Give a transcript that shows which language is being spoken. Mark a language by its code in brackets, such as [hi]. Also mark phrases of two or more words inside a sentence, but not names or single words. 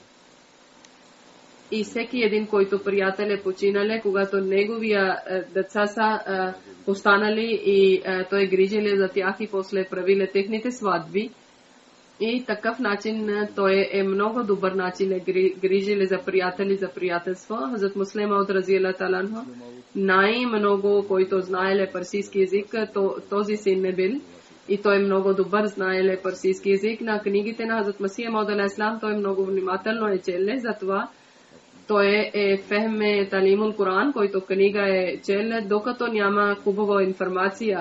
[bg] И всеки един, който приятел е починал, когато неговия деца са останали и той грижили за тях и после правили техните сватби. И такъв начин той е много добър начин, грижили за приятели, за приятелство. Хазрат Муслим Мауд [ar] رضي الله تعالى عنه [bg] най-много, който знаеле парсийски език, този син не бил. И той много добър знаеле парсийски език. На книгите на Хазрат Масия Мауд алейхиссалам той много внимателно е челе, затова той е Фехме Талимул Коран, който книга е челе, докато няма хубава информация.